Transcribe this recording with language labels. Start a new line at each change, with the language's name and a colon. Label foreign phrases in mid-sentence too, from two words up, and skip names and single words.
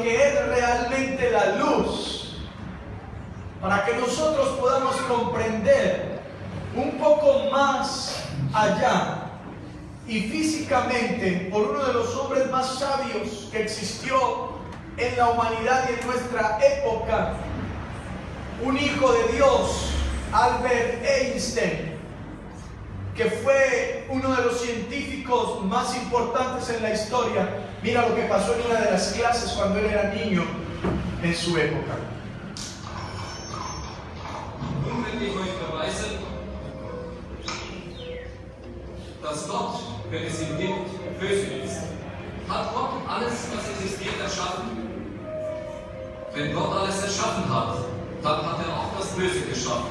Spanish: que es realmente la luz, para que nosotros podamos comprender un poco más allá y físicamente por uno de los hombres más sabios que existió en la humanidad y en nuestra época, un hijo de Dios, Albert Einstein, que fue uno de los científicos más importantes en la historia. Mira lo que pasó en una de las clases cuando él era niño en su época.
German: Nun will ich euch beweisen, dass Gott, wenn es ihn gibt, böse ist. Hat Gott alles, was existiert, erschaffen? Wenn Gott alles erschaffen hat, dann hat er auch das Böse geschaffen.